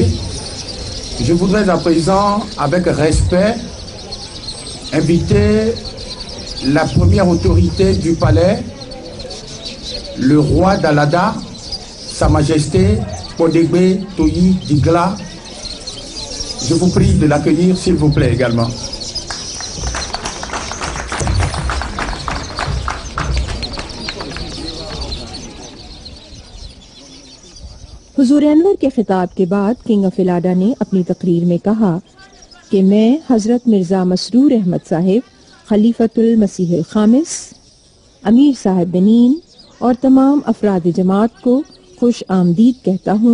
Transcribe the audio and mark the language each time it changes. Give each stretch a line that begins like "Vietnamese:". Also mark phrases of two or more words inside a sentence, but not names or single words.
French: Je voudrais à présent, avec respect, inviter la première autorité du palais, le roi d'Al-Lada, Sa Majesté Podegbe Toyi Digla. Je vous prie de l'accueillir, s'il vous plaît, également.
Urdu: حضور انور کے خطاب کے بعد
English: King of Allada
Urdu: نے اپنی تقریر میں کہا کہ میں حضرت مرزا مسرور احمد صاحب خلیفۃ المسیح خامس، امیر صاحب بینن اور تمام افراد جماعت کو خوش آمدید کہتا ہوں.